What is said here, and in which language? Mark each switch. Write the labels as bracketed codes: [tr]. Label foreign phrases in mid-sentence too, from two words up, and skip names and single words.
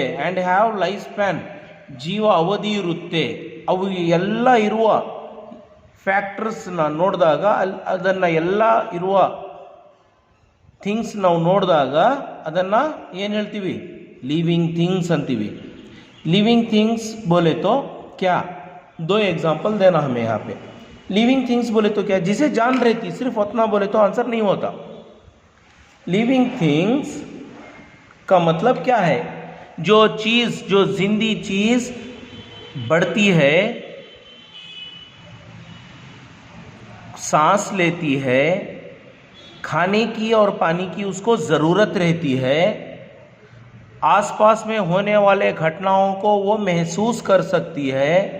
[en] and have life span, [kn] ಜೀವ ಅವಧಿ ಇರುತ್ತೆ. ಅವು ಎಲ್ಲ ಇರುವ ಫ್ಯಾಕ್ಟರ್ಸ್ನ ನೋಡಿದಾಗ, ಅದನ್ನು ಎಲ್ಲ ಇರುವ ಥಿಂಗ್ಸ್ ನಾವು ನೋಡಿದಾಗ ಅದನ್ನು ಏನು ಹೇಳ್ತೀವಿ? [en] living things [kn] ಅಂತೀವಿ. [en] living things [hi] बोले तो क्या? दो एग्जाम्पल देना हमें यहाँ पे. [en] living things [hi] बोले तो क्या? जिसे जान रहती, सिर्फ उतना बोले तो आंसर नहीं होता. [en] living things [hi] का मतलब क्या है? जो चीज़, जो जिंदी चीज़ बढ़ती है, सांस लेती है, खाने की और पानी की उसको ज़रूरत रहती है, आसपास में होने वाले घटनाओं को वो महसूस कर सकती है,